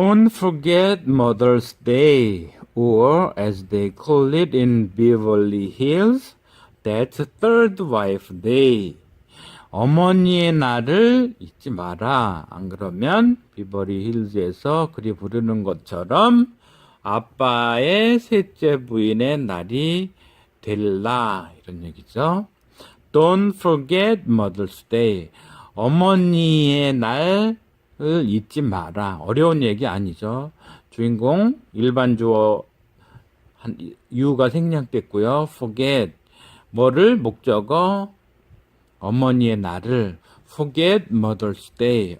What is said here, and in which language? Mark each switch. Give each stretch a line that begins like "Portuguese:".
English: forget Mother's Day, or as they call it in Beverly Hills, that's Third Wife Day.
Korean: 어머니의 날을 잊지 마라. 안 그러면 비버리 힐즈에서 그리 부르는 것처럼 아빠의 셋째 부인의 날이 될라. 이런 얘기죠.
English: Don't forget Mother's Day.
Korean: 어머니의 날을 잊지 마라. 어려운 얘기 아니죠. 주인공 일반 주어 you가 생략됐고요. forget 뭐를 목적어 어머니의 날을
English: forget Mother's Day.